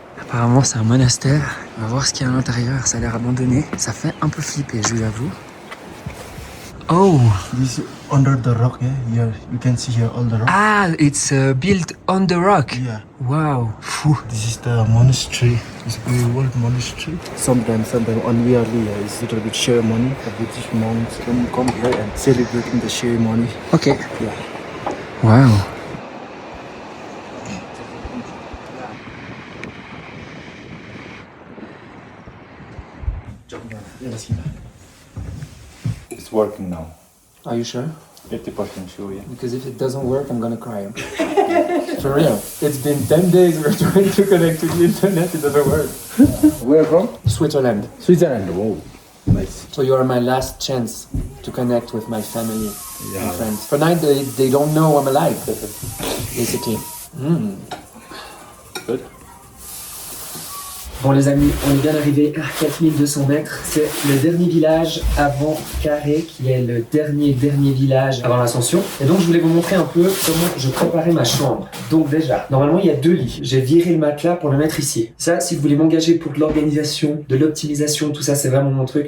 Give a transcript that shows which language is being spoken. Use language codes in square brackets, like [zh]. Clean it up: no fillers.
[fr] Apparemment, c'est un monastère. On va voir ce qu'il y a à l'intérieur. Ça a l'air abandonné. Ça fait un peu flipper, je vous avoue. Oh! [en] This is under the rock. Yeah. Here you can see here all the rock. Ah, it's built on the rock. Yeah. Wow. Fou. This is the monastery. It's a very old monastery. Sometimes on yearly, it's a little bit ceremony. The British monks come here and celebrating the ceremony. Ok. Yeah. Wow. It's working now. Are you sure? 80% sure, yeah. Because if it doesn't work, I'm gonna cry. For real. It's been 10 days we're trying to connect to the internet, it doesn't work. Where from? Switzerland. Switzerland. Wow. Nice. So you are my last chance to connect with my family and friends. For now, they don't know I'm alive, basically. Good. [fr] Bon les amis, on est bien arrivé à 4200 mètres. C'est le dernier village avant Carré, qui est le dernier village avant l'ascension. Et donc je voulais vous montrer un peu comment je préparais ma chambre. Donc déjà, normalement il y a 2 lits. J'ai viré le matelas pour le mettre ici. Ça, si vous voulez m'engager pour de l'organisation, de l'optimisation, tout ça, c'est vraiment mon truc.